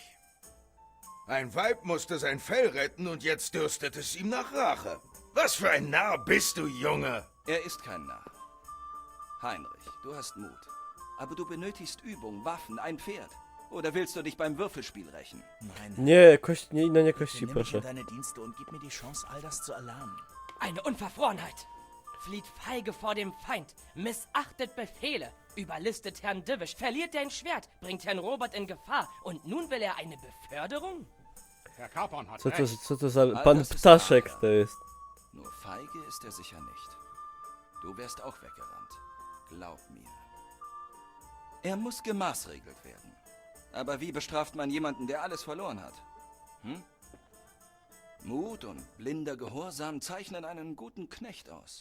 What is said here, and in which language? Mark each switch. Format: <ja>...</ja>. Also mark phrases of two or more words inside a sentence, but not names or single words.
<de>Ein Weib musste sein Fell retten und jetzt dürstet es ihm nach Rache. Was für ein Narr bist du, Junge? Er ist kein Narr. Heinrich, du hast Mut. Aber du benötigst Übung, Waffen, ein Pferd. Oder willst du dich beim Würfelspiel rächen? Nein.</de> <pl>Nie, nie kości,</pl> <de>Nimm mich</de> <pl>proszę.</pl> <de>in deine Dienste und gib mir die Chance, all das zu erlernen. Eine Unverfrorenheit. Flieht feige vor dem Feind, missachtet Befehle, überlistet Herrn Divish, verliert dein Schwert, bringt Herrn Robert in Gefahr und nun will er eine Beförderung? Herr Capon hat</de> <pl>Co to za pan Ptaszek to jest?</pl> <de>Nur feige ist er sicher nicht. Du wärst auch weggerannt. Glaub mir. Er muss gemaßregelt werden. Aber wie bestraft man jemanden, der alles verloren hat? Hm? Mut und blinder Gehorsam zeichnen einen guten Knecht aus.</de>